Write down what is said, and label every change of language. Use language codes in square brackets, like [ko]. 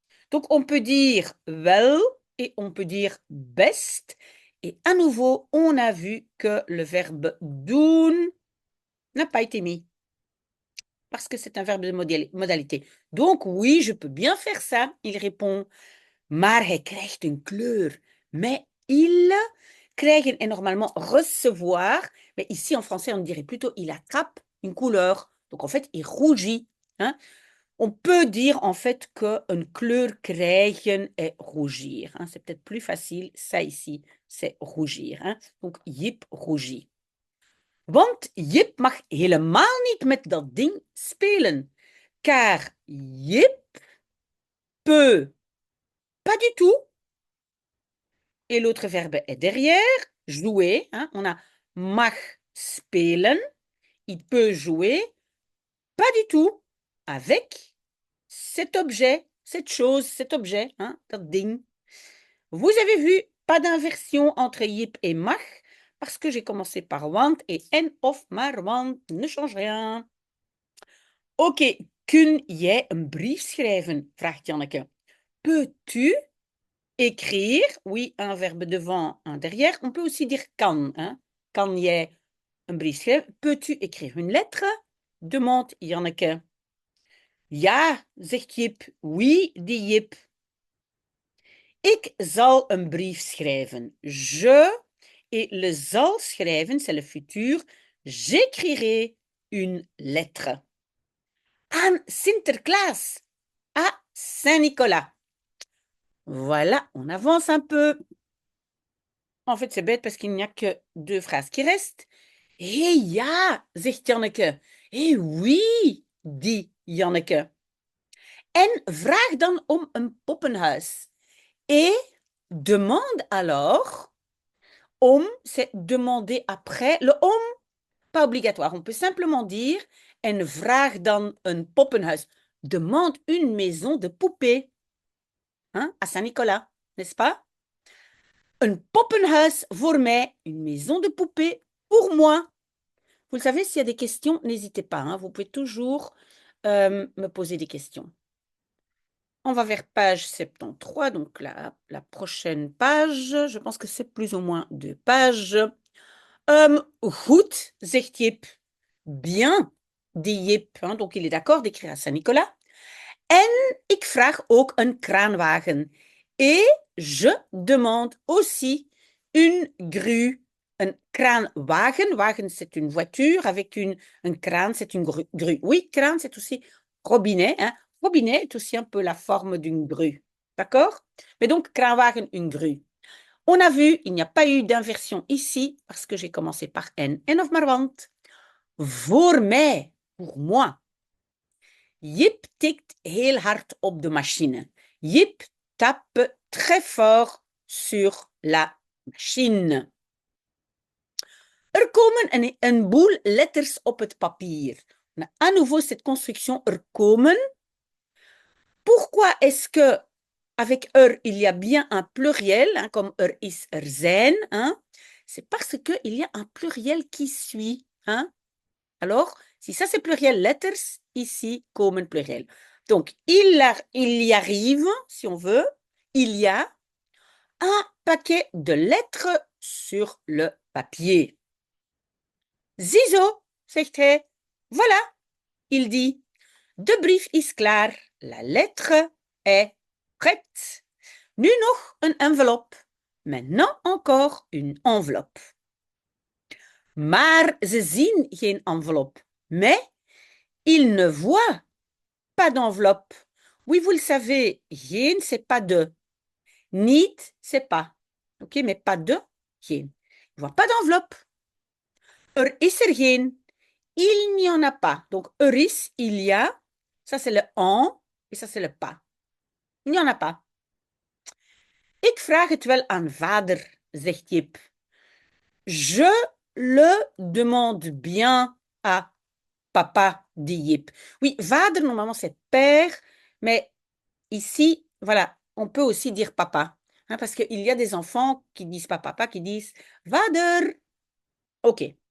[fr] Donc, on peut dire wel et on peut dire best. Et à nouveau, on a vu que le verbe doen n'a pas été mis. Parce que c'est un verbe de modalité. Donc, oui, je peux bien faire ça, il répond. [nl] Maar hij krijgt een kleur. [fr] Mais il krijgen est normalement recevoir. Mais ici, en français, on dirait plutôt il attrape une couleur. Donc, en fait, il rougit. Hein? On peut dire en fait qu'une [nl] kleur krijgen [fr] est rougir. Hein? C'est peut-être plus facile. Ça ici, c'est rougir. Hein? Donc, Jip rougit. [nl] Want Jip mag helemaal niet met dat ding spelen. [fr] Car Jip peut pas du tout. Et l'autre verbe est derrière, jouer. Hein? On a [nl] mag spelen. [fr] Il peut jouer pas du tout avec cet objet, cette chose, cet objet, hein, [nl] dat ding. [fr] Vous avez vu, pas d'inversion entre Jip et mag, parce que j'ai commencé par want et [nl] en of maar want [fr] ne change rien. [nl] Oké, kun jij een brief schrijven? Vraagt Janneke. [fr] Peux-tu écrire? Oui, un verbe devant, un derrière. On peut aussi dire kan. Hein? [nl] Kan jij een brief schrijven? [fr] Peux-tu écrire une lettre? Demande Janneke. [nl] Ja, zegt Jip. [fr] Oui, dit Jip. [nl] Ik zal een brief schrijven. [fr] Je, et le zal schrijven, c'est le futur. J'écrirai une lettre. [nl] Aan Sinterklaas, [fr] à Saint-Nicolas. Voilà, on avance un peu. En fait, c'est bête parce qu'il n'y a que 2 phrases qui restent. [nl] Hé ja, zegt Janneke. [fr] Hé oui, dit Janneke. [nl] En vraag dan om een poppenhuis. [fr] Et demande alors. Om, c'est demander après. Le om, pas obligatoire. On peut simplement dire [nl] en vraag dan een poppenhuis. [fr] Demande une maison de poupée. Hein, à Saint-Nicolas, n'est-ce pas? Un poppenhuis [nl] voor mij, [fr] une maison de poupée pour moi. Vous le savez, s'il y a des questions, n'hésitez pas. Hein, vous pouvez toujours me poser des questions. On va vers page 73, donc la prochaine page. Je pense que c'est plus ou moins 2 pages. [nl] Goed, zegt Jip. [fr] Bien, dit Jip. Hein, donc il est d'accord d'écrire à Saint-Nicolas. [nl] En ik vraag ook een kraanwagen. [fr] Et je demande aussi une grue. Un kraanwagen. Wagen, c'est une voiture avec un crâne, c'est une grue. Oui, crâne, c'est aussi robinet. Hein. Robinet est aussi un peu la forme d'une grue. D'accord? Mais donc, kraanwagen, une grue. On a vu, il n'y a pas eu d'inversion ici parce que j'ai commencé par en. [nl] En of maar want. Voor mij, [fr] pour moi. [nl] Jip tikt heel hard op de machine. [fr] Jip tape très fort sur la machine. [nl] Er komen een boel letters op het papier. [fr] On a à nouveau cette construction [nl] er komen. [fr] Pourquoi est-ce que avec er, il y a bien un pluriel, hein, comme [nl] er is, er zijn, [fr] hein? C'est parce qu'il y a un pluriel qui suit. Hein? Alors, si ça c'est pluriel letters, ici, komen pluriel. Donc, il y arrive, si on veut, il y a un paquet de lettres sur le papier. [nl] Ziezo, zegt hij. [fr] Voilà, il dit. [nl] De brief is klaar. [fr] La lettre est prête. [nl] Nu nog een enveloppe. [fr] Maintenant encore une enveloppe. [nl] Maar ze zien geen enveloppe. [fr] Mais ils ne voient pas d'enveloppe. Oui, vous le savez, geen, c'est pas de. Niet, c'est pas. Ok, mais pas de, geen. Ils ne voient pas d'enveloppe. [nl] Er is er geen. [fr] Il n'y en a pas. Donc, er is, il y a. Ça, c'est le en. Et ça, c'est le pas. Il n'y en a pas. [nl] Ik vraag het wel aan vader, zegt Jip. [fr] Je le demande bien à papa, dit Jip. Oui, vader, normalement, c'est père, mais ici, voilà, on peut aussi dire papa. Hein, parce qu'il y a des enfants qui disent pas papa, qui disent vader. Ok.